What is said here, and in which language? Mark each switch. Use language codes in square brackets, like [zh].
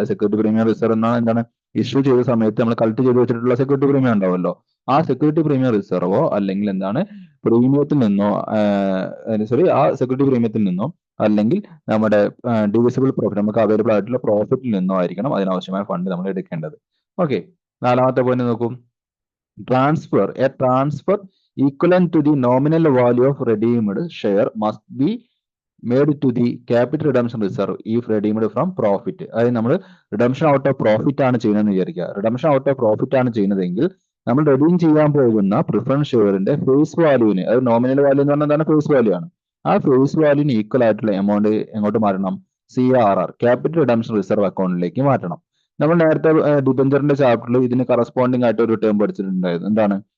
[ml] Security premium reserve എന്നാണ് എന്താണ് issue ചെയ്ത സമയത്ത് നമ്മൾ കളക്ട് ചെയ്ത് വെച്ചിട്ടുള്ള സെക്യൂരിറ്റി പ്രീമിയം ഉണ്ടാവുമല്ലോ, ആ സെക്യൂരിറ്റി പ്രീമിയം റിസർവോ അല്ലെങ്കിൽ എന്താണ് പ്രീമിയത്തിൽ നിന്നോ സോറി ആ സെക്യൂരിറ്റി പ്രീമിയത്തിൽ നിന്നോ അല്ലെങ്കിൽ നമ്മുടെ ഡിവിസിബിൾ പ്രോഫിറ്റ് നമുക്ക് അവൈലബിൾ ആയിട്ടുള്ള പ്രോഫിറ്റിൽ നിന്നോ ആയിരിക്കണം അതിനാവശ്യമായ ഫണ്ട് നമ്മൾ എടുക്കേണ്ടത്. ഓക്കെ, നാലാമത്തെ പോയിന്റ് നോക്കൂ. [en] Transfer a transfer equivalent to the nominal value of redeemed share must be made to the capital redemption reserve if redeemed from profit. [ml] അതായത് നമ്മൾ റിഡംഷൻ ഔട്ട് ഓഫ് പ്രോഫിറ്റ് ആണ് ചെയ്യുന്നതെന്ന് വിചാരിക്കുക. റിഡംഷൻ ഔട്ട് ഓഫ് പ്രോഫിറ്റ് ആണ് ചെയ്യുന്നതെങ്കിൽ നമ്മൾ redeem ചെയ്യാൻ പോകുന്ന പ്രിഫറൻസ് ഷെയറിന്റെ ഫേസ് വാല്യൂവിന്, അത് നോമിനൽ വാല്യൂ എന്ന് പറഞ്ഞാൽ എന്താണ് ഫേസ് വാല്യൂ ആണ്, ആ ഫേസ് വാല്യൂവിന് ഈക്വൽ ആയിട്ടുള്ള എമൗണ്ട് എങ്ങോട്ട് മാറ്റണം? CRR ക്യാപിറ്റൽ റിഡംഷൻ റിസർവ് അക്കൗണ്ടിലേക്ക് മാറ്റണം. നമ്മൾ നേരത്തെ ഡിബഞ്ചറിന്റെ ചാപ്റ്ററിൽ ഇതിന് കറസ്പോണ്ടിങ് ആയിട്ട് ഒരു ടേം പഠിച്ചിട്ടുണ്ടായിരുന്നു. എന്താണ്?